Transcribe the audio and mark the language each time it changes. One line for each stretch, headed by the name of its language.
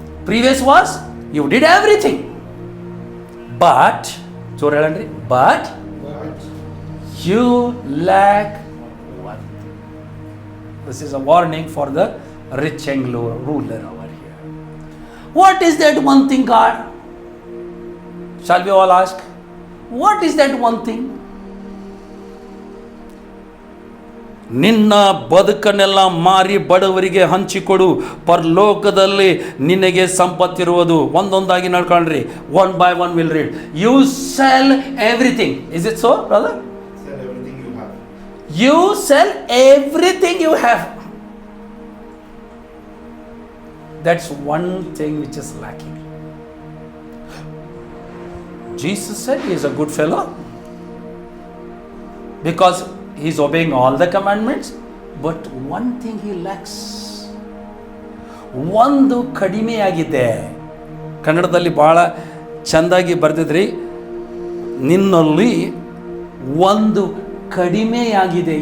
English: Previous was you did everything, but so
Kannada: ಹೇಳಣ್ರಿ,
English: but you lack one thing. This is a warning for the rich and ruler over here. What is that one thing, God? Shall we all ask, what is that one thing?
Kannada: ನಿನ್ನ ಬದುಕನ್ನೆಲ್ಲ ಮಾರಿ ಬಡವರಿಗೆ ಹಂಚಿಕೊಡು, ಪರಲೋಕದಲ್ಲಿ ನಿನಗೆ ಸಂಪತ್ತಿರುವುದು. ಒಂದೊಂದಾಗಿ ನಡ್ಕೊಂಡ್ರಿ,
English: One by one will read. You sell everything. Is it so brother? Sell everything you have. You sell everything you have. That's one thing which is lacking. Jesus said he is a good fellow because he is obeying all the commandments, but one thing he lacks.
Kannada: ಒಂದು ಕಡಿಮೆಯಾಗಿದೆ. ಕನ್ನಡದಲ್ಲಿ ಭಾಳ ಚೆಂದಾಗಿ ಬರೆದಿದ್ರಿ, ನಿನ್ನಲ್ಲಿ ಒಂದು ಕಡಿಮೆಯಾಗಿದೆ.